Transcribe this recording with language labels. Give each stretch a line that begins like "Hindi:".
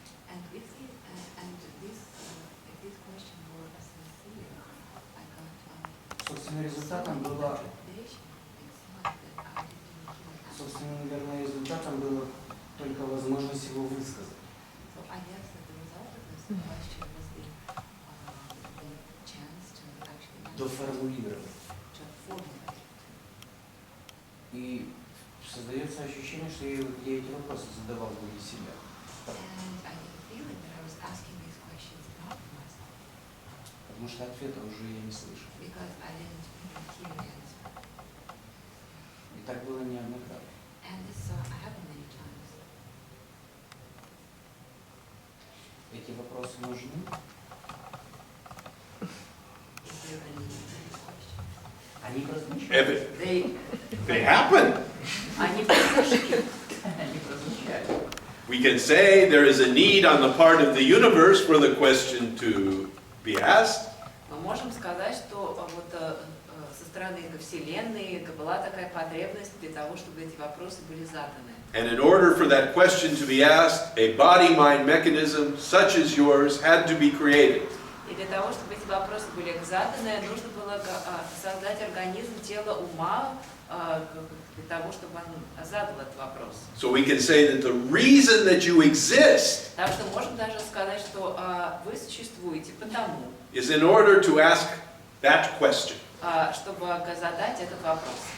English: And if this question were sincere, I got
Russian: Собственно, результатом было, собственно, наверное, результатом было только возможность его высказать.
English: So I guess that the result of this question was the chance to actually
Russian: Доформулировать.
English: to formulate.
Russian: И создается ощущение, что я эти вопросы задавал для себя.
English: And I get the feeling that I was asking these questions not for myself,
Russian: Потому что ответа уже я не слышал.
English: because I didn't even hear the answer.
Russian: И так было неоднократно.
English: And this happened many times.
Russian: Эти вопросы нужны.
English: Is there any question?
Russian: Они прозвучали.
English: They happen.
Russian: Они произошли. Они прозвучали.
English: We can say there is a need on the part of the universe for the question to be asked.
Russian: Мы можем сказать, что вот со стороны Вселенной была такая потребность для того, чтобы эти вопросы были заданы.
English: And in order for that question to be asked, a body-mind mechanism such as yours had to be created.
Russian: И для того, чтобы эти вопросы были заданы, нужно было создать организм тела ума для того, чтобы он задал этот вопрос.
English: So we can say that the reason that you exist
Russian: Так что можем даже сказать, что вы существуете потому,
English: is in order to ask that question.
Russian: чтобы задать этот вопрос.